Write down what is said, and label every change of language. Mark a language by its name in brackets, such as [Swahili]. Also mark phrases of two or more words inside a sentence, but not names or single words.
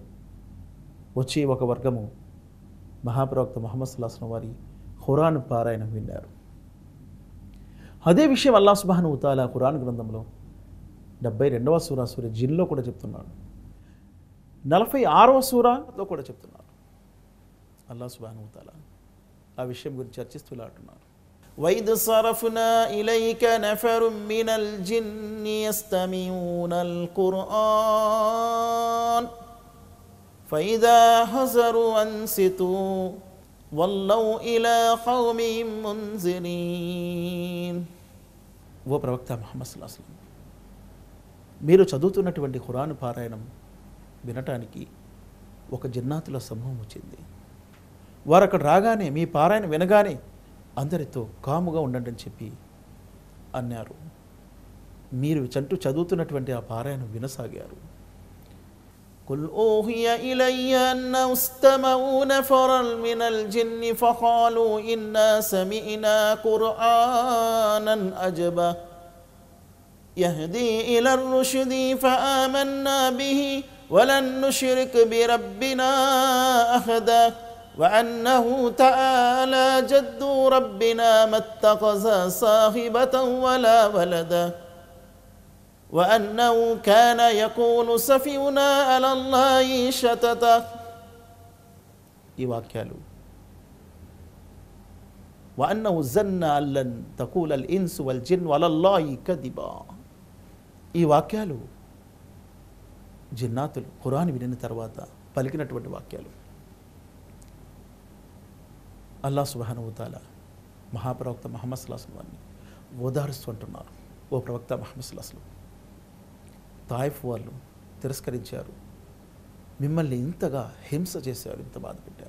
[Telugu] వచ్చి ఒక వర్గము మహాప్రవక్త ముహమ్మద్ [Arabic] صلى الله عليه وسلم [Telugu] వారి ఖురాన్ పారాయణం విన్నారు. అదే విషయం [Arabic] الله سبحانه وتعالى [Telugu] ఖురాన్ గ్రంథంలో 72వ సూర జిన్లో కూడా చెప్తున్నాడు, 46వ సూరాలో కూడా చెప్తున్నారు. [Arabic] الله سبحانه وتعالى [Telugu] ఆ విషయం గురించి చర్చిస్తూ ఇలా అంటున్నారు, [Arabic] وَإِذْ صَرَفْنَا إِلَيْكَ نَفَرٌ مِّنَ الْجِنِّ يَسْتَمِعُونَ الْقُرْآنَ فَإِذَا حَضَرُوا أَنصِتُوا وَلَّوْا إِلَى قَوْمِهِمْ مُنذِرِينَ. [Telugu] ఓ ప్రవక్త ముహమ్మద్ [Arabic] صلى الله عليه وسلم, [Telugu] మీరు చదువుతున్నటువంటి ఖురాన్ పారాయణం వినటానికి ఒక జిన్నాతుల సమూహం వచ్చింది. వారు అక్కడ రాగానే, మీ పారాయణ వినగానే అందరితో కాముగా ఉండండి అని చెప్పి అన్నారు. మీరు చదువుతున్నటువంటి ఆ పారాయణం వినసాగారు. [Arabic] قل أوحي إلي أنه استمعوا نفرا من الجن فقالوا إنا سمعنا قرآنا عجبا يهدي إلى الرشد فآمنا به ولن نشرك بربنا أحدا وأنه تعالى جد ربنا ما اتخذ صاحبة ولا ولدا وأنه كان يقول سفيهنا على الله شططا. [Telugu] ఈ వాక్యాలు [Arabic] وأنه ظن أن لن تقول الإنس والجن على الله كذبا. [Telugu] ఈ వాక్యాలు జిన్నాతులు ఖురాన్ వినిన తర్వాత పలికినటువంటి వాక్యాలు. [Arabic] الله سبحانه وتعالى [Telugu] మహాప్రవక్త ముహమ్మద్ [Arabic] صلى الله عليه وسلم [Telugu] ఓదారుస్తుంటున్నారు. ఓ ప్రవక్త ముహమ్మద్ [Arabic] صلى الله عليه وسلم, [Telugu] తాయిఫ్ వాళ్ళు తిరస్కరించారు, మిమ్మల్ని ఇంతగా హింస చేశారు, ఇంత బాధ పెట్టారు.